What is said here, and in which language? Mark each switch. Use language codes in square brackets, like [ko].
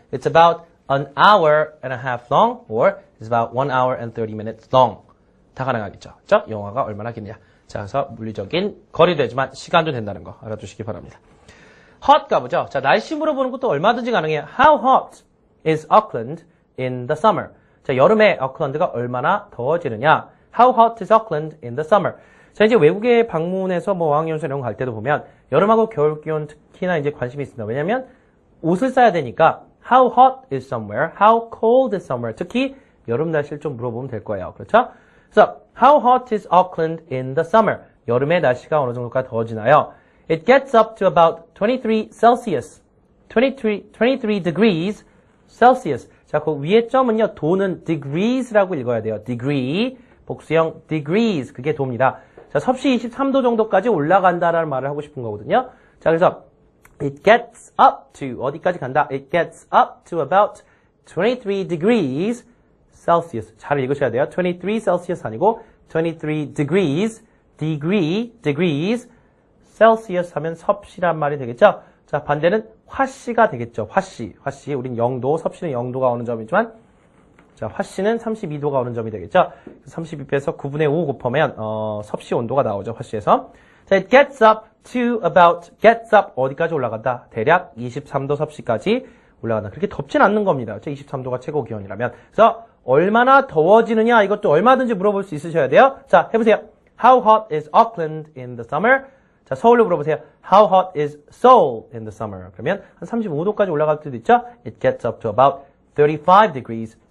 [en] It's about an hour and a half long. Or it's about 1 hour and 30 minutes long. [ko] 다 가능하겠죠. 그렇죠? 영화가 얼마나 기냐. 자, 그래서 물리적인 거리도 되지만 시간도 된다는 거 알아두시기 바랍니다. hot 가보죠. 자, 날씨 물어보는 것도 얼마든지 가능해요. [en] How hot is Auckland in the summer? [ko] 자, 여름에 오클랜드가 얼마나 더워지느냐? [en] How hot is Auckland in the summer? [ko] 자, 이제 외국에 방문해서 어학연수 이런 거 갈 때도 보면 여름하고 겨울 기온 특히나 이제 관심이 있습니다. 왜냐면 옷을 싸야 되니까 [en] How hot is somewhere? How cold is somewhere? [ko] 특히 여름 날씨를 좀 물어보면 될 거예요. 그렇죠? 그래서 [en] How hot is Auckland in the summer? [ko] 여름에 날씨가 어느 정도까지 더워지나요? [en] It gets up to about 23 Celsius. 23 degrees Celsius. [ko] 자, 그 위에 점은요, 도는 degrees라고 읽어야 돼요. degree, 복수형 degrees. 그게 도입니다. 자, 섭씨 23도 정도까지 올라간다라는 말을 하고 싶은 거거든요. 자, 그래서 it gets up to, 어디까지 간다? [en] It gets up to about 23 degrees Celsius. [ko] 잘 읽으셔야 돼요. 23 Celsius 아니고 23 degrees, degrees, Celsius 하면 섭씨란 말이 되겠죠? 자, 반대는 화씨가 되겠죠. 화씨. 우린 0도, 섭씨는 0도가 오는 점이지만, 자, 화씨는 32도가 오는 점이 되겠죠? 32배에서 9분의 5 곱하면, 섭씨 온도가 나오죠. 화씨에서. 자, it gets up 어디까지 올라간다? 대략 23도 섭씨까지 올라간다. 그렇게 덥진 않는 겁니다. 23도가 최고 기온이라면. 그래서, 얼마나 더워지느냐? 이것도 얼마든지 물어볼 수 있으셔야 돼요. 자, 해보세요. [en] How hot is Auckland in the summer? [ko] 자, 서울로 물어보세요. [en] How hot is Seoul in the summer? [ko] 그러면 한 35도까지 올라갈 때도 있죠? [en] It gets up to about 35 degrees